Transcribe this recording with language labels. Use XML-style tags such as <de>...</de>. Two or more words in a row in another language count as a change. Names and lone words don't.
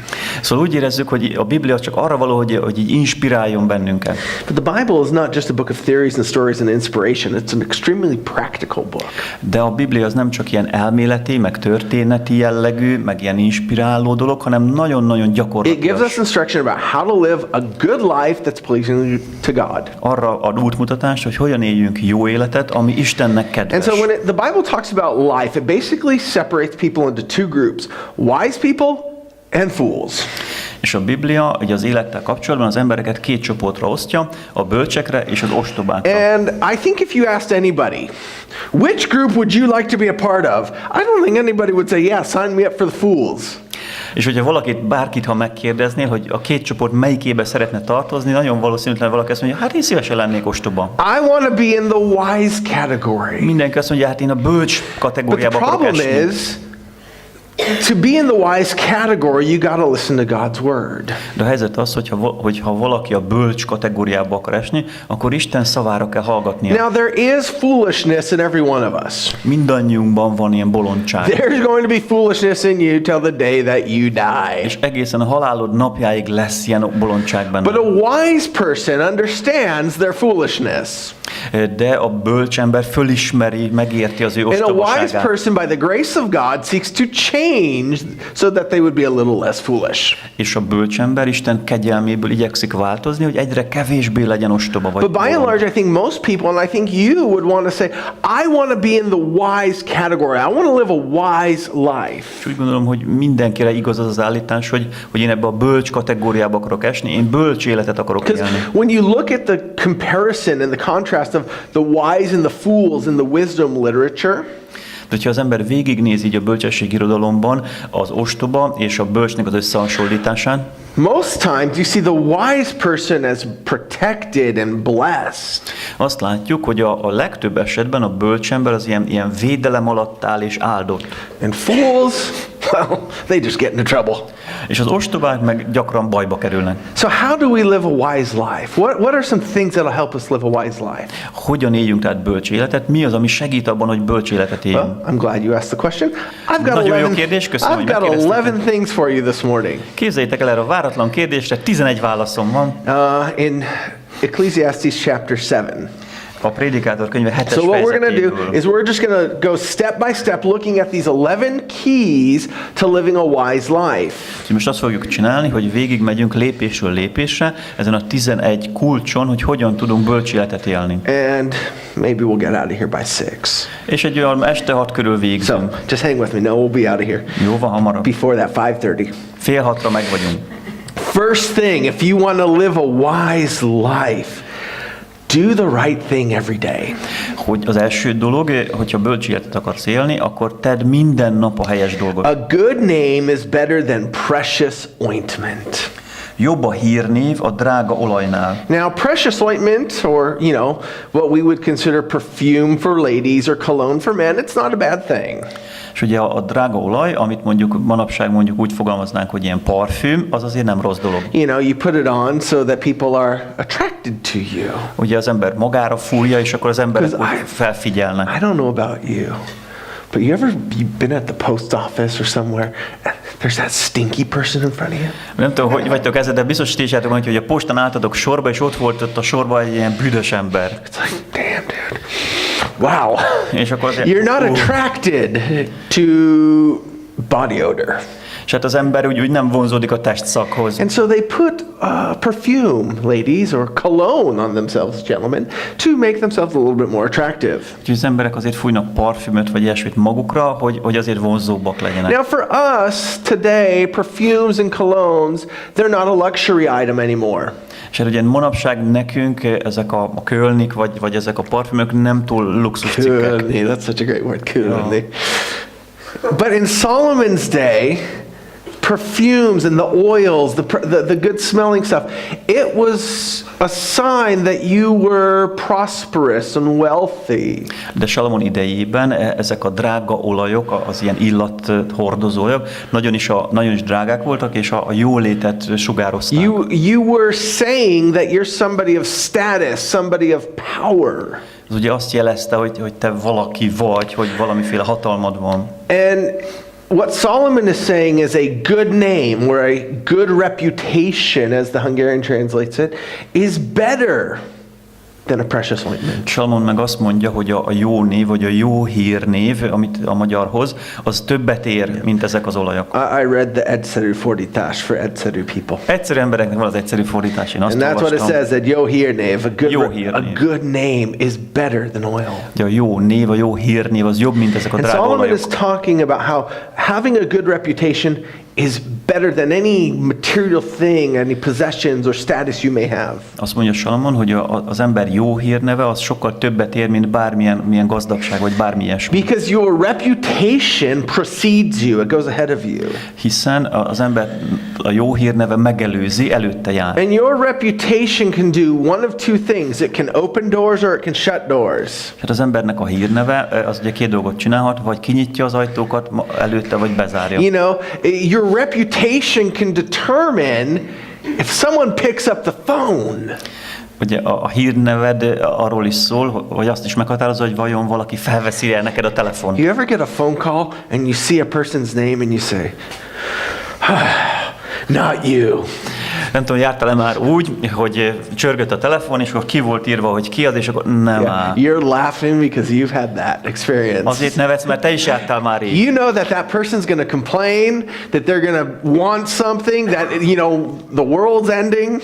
<hu>Szóval úgy érezzük, hogy a Biblia csak arra való, hogy így inspiráljon bennünket.</hu> <en>But the Bible is not just a book of theories and stories and inspiration. It's an extremely practical book.</en> <hu>De a Biblia az nem csak ilyen elméleti, meg történeti jellegű, meg ilyen inspiráló dolog, hanem nagyon-nagyon gyakorlatias.</hu> <en>It gives us instruction about how to live a good life that's pleasing to God.</en> <hu>Arra ad útmutatást, hogy hogyan éljünk jó életet, ami Istennek kedves.</hu> <en>And so when the Bible talks about life, it basically separates people into two groups: wise people and fools.</en> <hu>És a Biblia ugye az élettel kapcsolatban az embereket 2 csoportra osztja, a bölcsekre és az ostobákra.</hu> <en>And I think if you asked anybody, which group would you like to be a part of? I don't think anybody would say, yeah, sign me up for the fools.</en> <hu>És hogyha bárkit, ha megkérdeznél, hogy a 2 csoport melyikébe szeretne tartozni, nagyon valószínűtlen valaki azt mondja, hát én szívesen lennék ostoba.</hu> <en>I want to be in the wise category.</en> <hu>Mindenki azt mondja, hát én a bölcs</hu> <en>But</en> <hu>kategóriába</hu> <en>the</en> <hu>akarok</hu> <en>problem</en> <hu>esni.</hu> <en>is, to be in the wise category, you got to listen to God's word.</en> <hu>De a helyzet az, hogyha valaki a bölcs kategóriába akar esni, akkor Isten szavára kell hallgatnia.</hu> <en>Now there is foolishness in every one of us.</en> <hu>Mindannyiunkban van ilyen bolondság.</hu> <en>There's going to be foolishness in you till the day that you die.</en> <hu>És egészen a halálod napjáig lesz ilyen bolondság benne.</hu> <en>But a wise person understands their foolishness.</en> <hu>De a bölcs ember fölismeri, megérti az ő</hu> <en>And a wise</en> <hu>ostobaságát.</hu> <en>person, by the grace of God, seeks to change so that they would be a little less foolish.</en> <hu>És a bölcs ember Isten kegyelméből igyekszik változni, hogy egyre kevésbé legyen ostoba vagy</hu> <en>But by and</en> <hu>bolond.</hu> <en>large, I think most people, and I think you would want to say, I want to be in the wise category. I want to live a wise life.</en> <hu>És úgy gondolom, hogy mindenkire igaz az az állítás, hogy én ebbe a bölcs kategóriába akarok esni, én bölcs életet akarok</hu> <en>Because</en> <hu>élni.</hu> <en>when you look at the comparison and the contrast of the wise and the fools in the wisdom literature,</en> <hu>De hogyha az ember végignéz így a bölcsesség irodalomban az ostoba és a bölcsnek az összehasonlításán,</hu> <en>most times you see the wise person as protected and blessed.</en> <hu>azt látjuk, hogy a legtöbb esetben a bölcs ember az ilyen védelem alatt áll és áldott.</hu> <en>And fools, well, they just get into trouble.</en> <hu>És az ostobák meg gyakran bajba kerülnek.</hu> <en>So how do we live a wise life? What are some things that'll help us live a wise life?</en> <hu>Hogyan éljünk tehát bölcs életet? Mi az, ami segít abban, hogy bölcs életet éljünk?</hu> <en>Well, I'm glad you asked the question.</en> <hu>Nagyon jó kérdés, köszönöm,</hu> <en>I've</en> <hu>hogy</hu> <en>got</en> <hu>megkérdeztétek.</hu> <en>11 things for you this morning.</en> <hu>Képzeljétek el erre a váratlan kérdésre, 11 válaszom van.</hu> <en>In Ecclesiastes chapter 7.</en> <hu>A Prédikátor könyve 7-es</hu> <en>So what we're going to do</en> <hu>fejezetéből.</hu> <en>is we're just going to go step by step looking at these 11 keys to living a wise life.</en> <hu>Úgyhogy most azt fogjuk csinálni, hogy végigmegyünk lépésről lépésre ezen a 11 kulcson, hogy hogyan tudunk bölcs életet élni.</hu> <en>And maybe we'll get out of here by 6.</en> <hu>És egy olyan este 6 körül</hu> <en>So</en> <hu>végzünk.</hu> <en>just hang with me. No, we'll be out of here</en> <hu>Jó, van hamarabb.</hu> <en>before that 5:30.</en> <hu>Fél 6-ra meg vagyunk.</hu> <en>First thing, if you want to live a wise life, do the right thing every day.</en> <hu>Hogy az első dolog, hogyha bölcs életet akarsz élni, akkor tedd minden nap a helyes dolgot.</hu> <en>A good name is better than precious ointment.</en> <hu>Jobb a hírnév a drága olajnál.</hu> <en>Now, precious ointment, or, you know, what we would consider perfume for ladies or cologne for men, it's not a bad thing.</en> <hu>És ugye a drága olaj, amit mondjuk manapság mondjuk úgy fogalmaznánk, hogy ilyen parfüm, az azért nem rossz dolog.</hu> <en>You know, you put it on so that people are attracted to you.</en> <hu>Ugye az ember magára fúrja, és akkor az emberek úgy felfigyelnek.</hu> <en>I don't know about you, but you've been at the post office or somewhere, and there's that stinky person in front of you?</en> <hu>Nem tudom, hogy vagytok ezzel, de biztos tízsátok van, hogy a postán álltatok sorba, és ott volt ott a sorba egy ilyen büdös ember.</hu> <en>It's like, damn, dude. Wow.</en> <hu>És akkor azért,</hu> <en>You're not attracted to body odor.</en> <hu>És hát az ember úgy nem vonzódik a testszakhoz.</hu> <en>And so they put perfume, ladies, or cologne on themselves, gentlemen, to make themselves a little bit more attractive.</en> <hu>Úgyhogy az emberek azért fújnak parfümöt vagy ilyesmit magukra, hogy azért vonzóbbak legyenek.</hu> <en>Now for us today, perfumes and colognes, they're not a luxury item anymore.</en> <hu>És ugye manapság nekünk ezek a kölnik, vagy ezek a parfümök nem túl luxus cikkek.</hu> <en>Kölni, that's such a great word, kölni. But in Solomon's day, perfumes and the oils, the good smelling stuff, it was a sign that you were prosperous and wealthy.</en> <hu>De Salamon idejében ezek a drága olajok, az ilyen illathordozóak nagyon is drágák voltak, és a jólétet sugározták.</hu> <en>You were saying that you're somebody of status, somebody of power.</en> <hu>Ez ugye azt jelezte, hogy te valaki vagy, hogy valamiféle hatalmad van.</hu> <en>And what Solomon is saying is a good name, or a good reputation, as the Hungarian translates it, is better than a precious ointment.</en> <hu>Salamon meg azt mondja, hogy a jó név, vagy a jó hírnév, amit a magyar hoz, az többet ér, mint ezek az olajak.</hu> <en>I read the</en> <hu>egyszerű fordítás</hu> <en>for egyszerű people.</en> <hu>Egyszerű embereknek van az egyszerű fordítás, én azt</hu> <en>And that's what it</en> <hu>olvastam.</hu> <en>says, that</en> <hu>jó hírnév,</hu> <en>a good name is better than oil.</en> <hu>A jó név, a jó hírnév az jobb, mint ezek a</hu> <en>And</en> <hu>drága</hu> <en>Solomon</en> <hu>olajok.</hu> <en>is talking about how having a good reputation is better than any material thing, any possessions or status you may have.</en> <hu>Azt mondja Salamon, hogy az ember jó hírneve az sokkal többet ér, mint bármilyen gazdagság, vagy bármi ilyesmi.</hu> <en>Because your reputation precedes you, it goes ahead of you.</en> <hu>Hiszen az ember a jó hírneve megelőzi, előtte jár.</hu> <en>And your reputation can do one of two things. It can open doors or it can shut doors.</en> <hu>Hát az embernek a hírneve az ugye két dolgot csinálhat, vagy kinyitja az ajtókat előtte, vagy bezárja.</hu> <en>You know, your reputation can determine if someone picks up the phone.</en> <hu>Ugye a hírneved arról is szól, vagy azt is meghatározza, hogy vajon valaki felveszi el neked a telefon.</hu> <en>You ever get a phone call and you see a person's name and you say, not you.</en> <hu>Nem tudom, jártál-e már úgy, hogy csörgött a telefon, és akkor ki volt írva, hogy ki az, és akkor nem áll.</hu> <en>You're laughing because you've had that experience.</en> <hu>Azért nevetsz, mert te is jártál már így.</hu> <en>You know that person's going to complain, that they're going to want something, that, you know, the world's ending.</en>